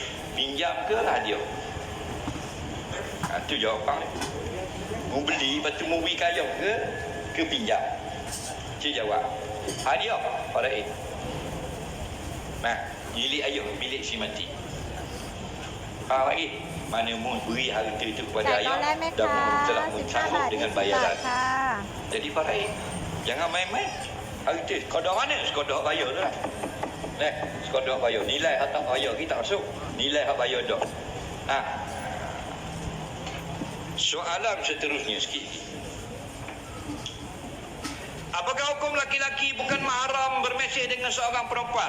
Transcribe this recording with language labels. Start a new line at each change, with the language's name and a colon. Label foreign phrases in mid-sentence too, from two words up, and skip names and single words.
Malay: Pinjam ke lah dia? Itu jawapan. Mau beli, lepas tu mau beri kaya ke pinjam? Cik jawab. Hadiah faraid. Nah, milik ayah, milik si mati. Faham lagi? Mana mu beri harta itu kepada
Thai: ไก่กอ
Malay: ayah
Thai: แรกไหม
Malay: dan
Thai: คะ
Malay: mu telah 15 bersanggup
Thai: บาท
Malay: dengan
Thai: 20 บาท
Malay: bayaran.
Thai: ค่ะ
Malay: Jadi faraid. Jangan main-main. Harta sekadar mana? Sekadar bayar tu lah. Sekodok bayar. Nilai hak tak bayar kita masuk. Nilai hak bayar dah. Soalan seterusnya sikit lagi. Apakah hukum laki-laki bukan mahram bermesej dengan seorang perempuan?